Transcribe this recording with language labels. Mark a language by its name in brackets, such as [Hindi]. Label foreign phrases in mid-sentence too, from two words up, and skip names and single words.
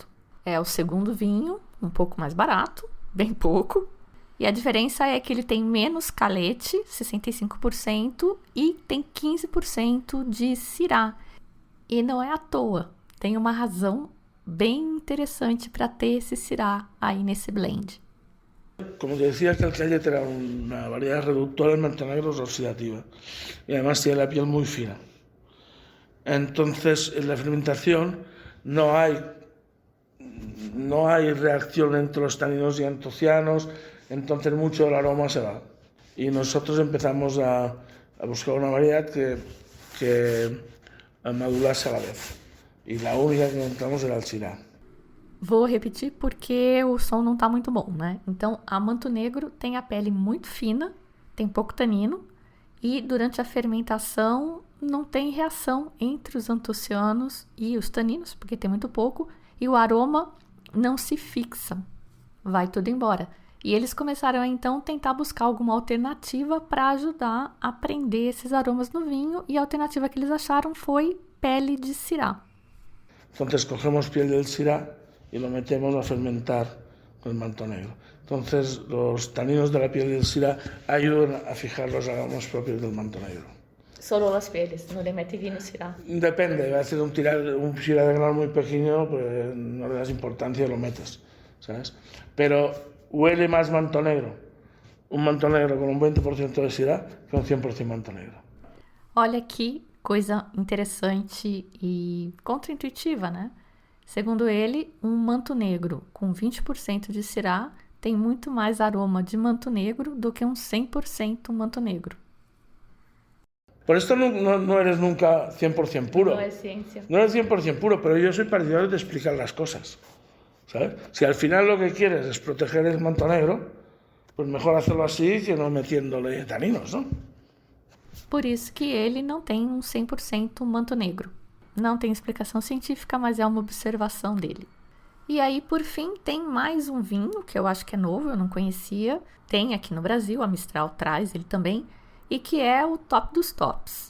[Portuguese] É o segundo vinho, um pouco mais barato, bem pouco. E a diferença é que ele tem menos calete, 65%, e tem 15% de Syrah. E não é à toa, tem uma razão bem interessante para ter esse Syrah aí nesse blend. [Spanish] Como te decía, que el Callet era una variedad reductora en mantonegros oxidativa y además tiene la piel muy fina. Entonces, en la fermentación no hay reacción entre los taninos y antocianos, entonces mucho del aroma se va. Y nosotros empezamos a buscar una variedad que madurase a la vez. [Portuguese] E a única que encontramos era o Syrah. Vou repetir porque o som não está muito bom, né? Então, a Manto Negro tem a pele muito fina, tem pouco tanino e durante a fermentação não tem reação entre os antocianos e os taninos, porque tem muito pouco, e o aroma não se fixa, vai tudo embora. E eles começaram a, então, tentar buscar alguma alternativa para ajudar a prender esses aromas no vinho, e a alternativa que eles acharam foi pele de Syrah. [Spanish] Entonces cogemos piel del Syrah y lo metemos a fermentar con el Manto Negro. Entonces los taninos de la piel del Syrah ayudan a fijar los aromas propios del Manto Negro. Solo las pieles, no le mete vino Syrah. Depende, va a ser un Syrah de grano muy pequeño, pues no le das importancia y lo metes, ¿sabes? Pero huele más Manto Negro, un Manto Negro con un 20% de Syrah que un 100% Manto Negro. [Portuguese] Olha que coisa interessante e contraintuitiva, né? Segundo ele, um Manto Negro com 20% de Syrah tem muito mais aroma de Manto Negro do que um 100% Manto Negro. [Spanish] Por esto no eres nunca 100% puro. No es ciencia. No eres 100% puro, pero yo soy partidario de explicar las cosas, ¿sabes? Si al final lo que quieres es proteger el Manto Negro, pues mejor hacerlo así que no metiéndole taninos, ¿no? [Portuguese] Por isso que ele não tem um 100% Manto Negro. Não tem explicação científica, mas é uma observação dele. E aí, por fim, tem mais um vinho, que eu acho que é novo, eu não conhecia. Tem aqui no Brasil, a Mistral traz ele também, e que é o top dos tops.